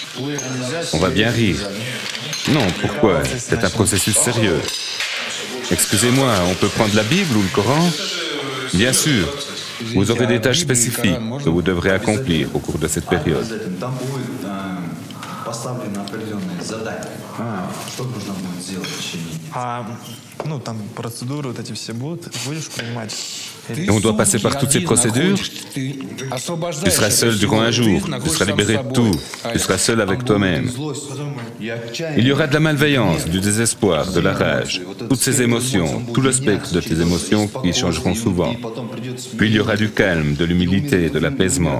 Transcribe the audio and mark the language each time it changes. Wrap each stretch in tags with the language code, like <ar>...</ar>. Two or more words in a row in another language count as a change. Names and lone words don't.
<fr>On va bien rire. Non, pourquoi? C'est un processus sérieux. Excusez-moi, on peut prendre la Bible ou le Coran? Bien sûr. Vous aurez des tâches spécifiques que vous devrez accomplir au cours de cette période.</fr> <ru>Ну, там процедуры вот эти все будут, будешь принимать?</ru> <fr>Et on doit passer par toutes ces procédures. Tu seras seul durant un jour, tu seras libéré de tout, tu seras seul avec toi-même. Il y aura de la malveillance, du désespoir, de la rage, toutes ces émotions, tout le spectre de tes émotions qui changeront souvent. Puis il y aura du calme, de l'humilité, de l'apaisement.</fr>